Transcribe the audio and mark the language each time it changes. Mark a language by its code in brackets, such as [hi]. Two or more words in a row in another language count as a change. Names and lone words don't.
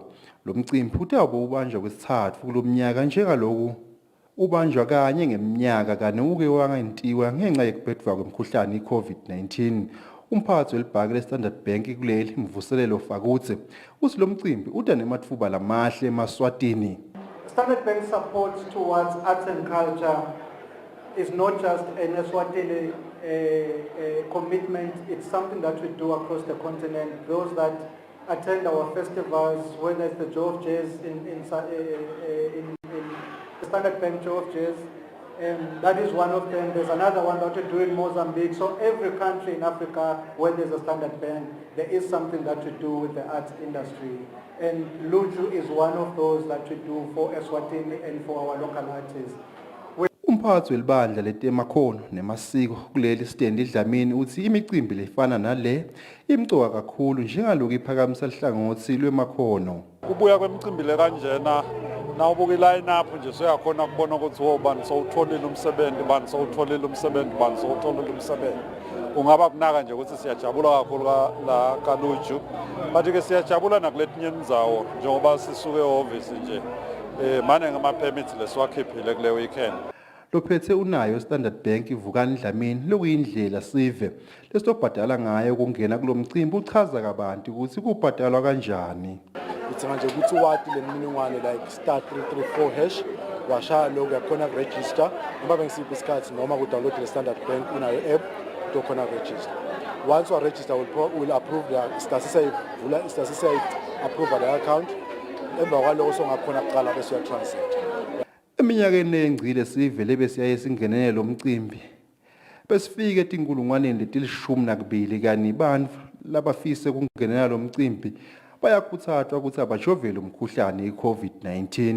[ss] Lo mcimbi utawube ubanjwa kwesithathu kulomnyaka njengaloku ubanjwa kanye ngeminyaka kane uke wangentiwa ngenxa yekubhedwa kwemkhuhlane i-COVID-19. Umphathi welibhange leStandard Bank kuleli Mvuselelo Fakutse uthi lo mcimbi uda nematfuba lamahle eMaswatini. [en] Standard Bank support towards arts and culture is not just an Eswatini commitment, it's something that we do across the continent. Those that attend our festivals, whether it's the Joe of Jazz in the Standard Bank Joe of Jazz, that is one of them. There's another one that we do in Mozambique. So every country in Africa where there's a Standard Bank, there is something that we do with the arts industry. And Luju is one of those that we do for Eswatini and for our local artists. [ss] Umphathi welibandla letemakhono nemasiko kuleli stendi Dlamini uthi imicimbi lefana nale imcoka kakhulu njengaloku iphakamisa lihlangothi lwemakhono. Kubuya kwemicimbi le kanjena nawubuka iline up nje soyakhona kubona ukuthi wobani sowutholile umsebenzi, bani sowutholile umsebenzi, bani sowutholile umsebenzi. Ungaba kunaka nje ukuthi siyajabula kakhulu la kaLuju. Bathi ke siyajabula nakuletinye indzawo njengoba sisuke eoffice nje. Manje ngama permits lesiwakhiphile kule weekend. Lophethe unayo Standard Bank ivukani Dlamini lokuyindlela sive lesitobhadala ngayo kungena kulomcimbi uchaza kabanti ukuthi kubhadalwa kanjani. Uthi manje ukuthi wati lemininingwane [en] like star 334 hash [ss] washaya lokho yakhona register noma bengisiphi isikhathi noma ku download le Standard Bank unayo app ukhona register. [en] Once you register will approve the stasisa approve the account [ss] emva kwaloko songakhona kuqala bese uya transact. Eminyakeni engcile sivele besiyaye singenele lo mcimbi besifike etinkulungwaneni letilishumi kani bantfu labafise kungenela lo mcimbi bayakhuthazwa ukuthi abajovele umkhuhlane i-COVID-19.